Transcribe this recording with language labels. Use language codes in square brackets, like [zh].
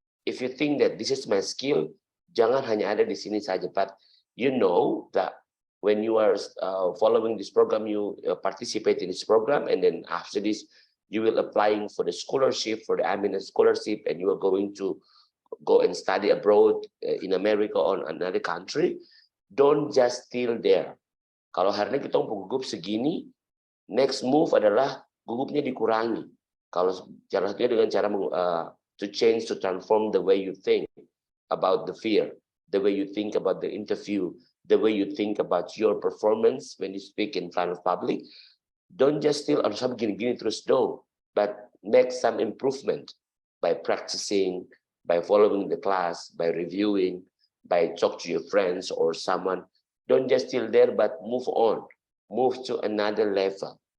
[en] If you think that this is my skill, [id] jangan hanya ada di sini saja, [en] but you know that when you are following this program, you participate in this program, and then after this, you will applying for the scholarship, for the Amina scholarship, and you are going to go and study abroad in America or another country. Don't just still there. [id] Kalau hari ini kita gugup segini, [en] next move [id] adalah gugupnya dikurangi. Kalau cara satunya dengan cara [en] to change, to transform the way you think about the fear, the way you think about the interview, the way you think about your performance when you speak in front of public. Don't just still [id] harus begini-gini terus, [en] no, but make some improvement by practicing, by following the class, by reviewing, by talk to your friends or someone. Don't just still there, but move on, move to another level.